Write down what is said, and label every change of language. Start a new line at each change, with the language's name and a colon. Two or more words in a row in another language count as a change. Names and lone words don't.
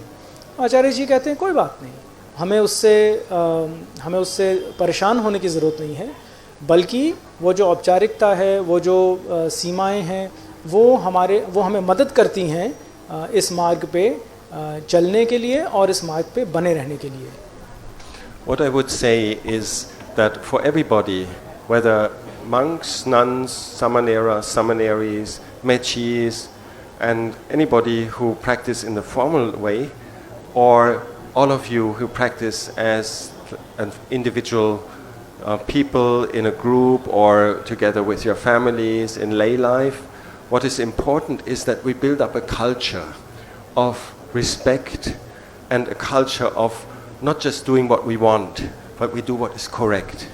Hindi: आचार्य जी कहते हैं कोई बात नहीं, हमें उससे परेशान होने की ज़रूरत नहीं है, बल्कि वो जो औपचारिकता है, वो जो सीमाएं हैं, वो हमें मदद करती हैं इस मार्ग पे चलने के लिए और इस मार्ग पे बने रहने के लिए.
English: What I would say is that for everybody, whether monks, nuns, samaneras, samaneries, mechis, and anybody who practice in the formal way, or all of you who practice as an individual people in a group or together with your families in lay life, what is important is that we build up a culture of respect and a culture of not just doing what we want, but we do what is correct.